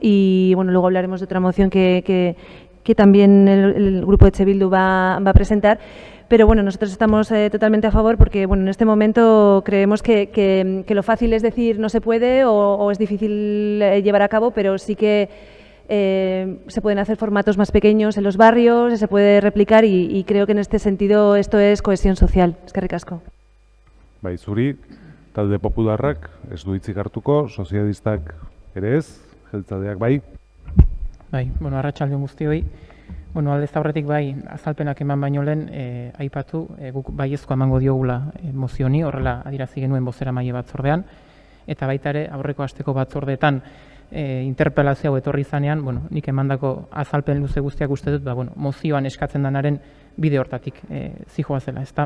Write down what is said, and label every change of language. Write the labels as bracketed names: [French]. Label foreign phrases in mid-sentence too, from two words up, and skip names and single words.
[Spanish] Y bueno, luego hablaremos de otra moción que también el grupo de Etxe Bildu va a presentar, Pero bueno, nosotros estamos totalmente a favor porque bueno, en este momento creemos que lo fácil es decir no se puede o es difícil llevar a cabo, pero sí que se pueden hacer formatos más pequeños en los barrios, se puede replicar y creo que en este sentido esto es cohesión social. [Basque] Eskerrik asko. Bai, zuri, talde popularrak ez du hitzik hartuko, sozialistak ere ez, jeltzaleak bai. Bai, bueno, arratsalde guztioi. Bueno, aldez aurretik bai, azalpenak eman baino lehen, aipatu, guk baiezkoa emango diogula mozio honi, horrela adierazi genuen bozeramaile batzordean, eta baita ere aurreko asteko batzordeetan interpelazio hau etorri izanean, bueno, nik emandako azalpen luze guztiak uste dut, bueno, mozioan eskatzen danaren bide hortatik zijoa zela, ezta?